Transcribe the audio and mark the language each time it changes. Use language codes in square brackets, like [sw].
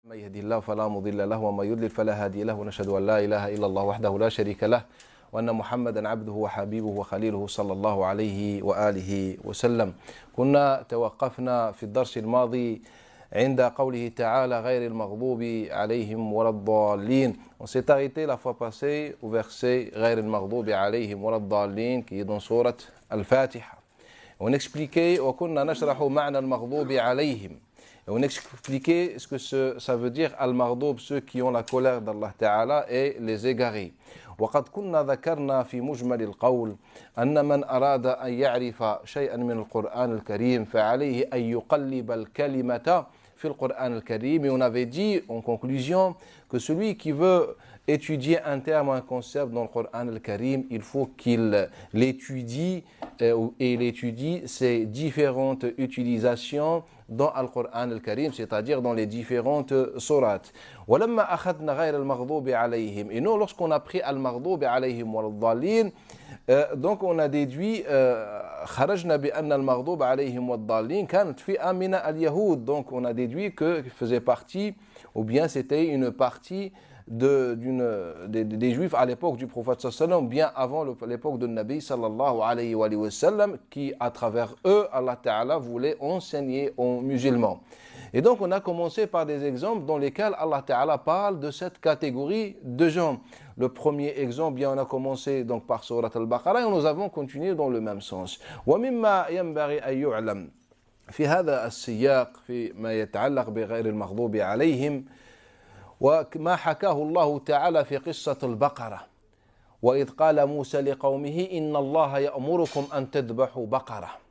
[ar] من يهدي الله فلا مضل له وما يضلل فلا هادي له ونشهد أن لا إله إلا الله وحده لا شريك له وأن محمدا عبده وحبيبه وخليله صلى الله عليه وآله وسلم. كنا توقفنا في الدرس الماضي عند قوله تعالى غير المغضوب عليهم ولا الضالين. [fr] On s'est arrêté la fois passée au verset [ar] غير المغضوب عليهم ولا الضالين [fr] qui est dans sourate Al-Fatiha. On expliquait [ar] وكنا نشرح معنى المغضوب عليهم. [fr] Et on expliquait ce que ça veut dire al-maghdoub, ceux qui ont la colère d'Allah Ta'ala et les égarés. [ar] وقد كنا ذكرنا في مجمل القول أن من أراد أن يعرف شيئا من القرآن الكريم فعليه أن يقلب الكلمة في القرآن الكريم. [fr] Et on avait dit en conclusion que celui qui veut étudier un terme, un concept dans le Coran al-Karim, il faut qu'il l'étudie et il étudie ses différentes utilisations dans le Coran al-Karim, c'est-à-dire dans les différentes sourates. [ar] وَلَمَّا أَخَذْنَا غَيْرَ الْمَغْضُوبِ عَلَيْهِمْ. [fr] Et nous, lorsqu'on a pris [ar] al-maghdoub alayhim wa al-dhalin, [fr] donc on a déduit [ar] خرجنا بأن المغضوب عليهم والضالين كانت فئة من اليهود. [fr] Donc on a déduit que faisait partie, ou bien c'était une partie des Juifs à l'époque du prophète sallallahu bien avant l'époque de Nabi sallallahu alayhi wa sallam, qui à travers eux Allah Ta'ala voulait enseigner aux musulmans. Et donc on a commencé par des exemples dans lesquels Allah Ta'ala parle de cette catégorie de gens. Le premier exemple, bien on a commencé donc par Surat Al-Baqarah et nous avons continué dans le même sens. [ar] وَمِمَّا يَنْبَغِي أَن يُعْلَمْ في هذا السياق فيما يتعلق بغير المغضوب عليهم وما حكاه الله تعالى في قصة البقرة وإذ قال موسى لقومه إن الله يأمركم أن تذبحوا بقرة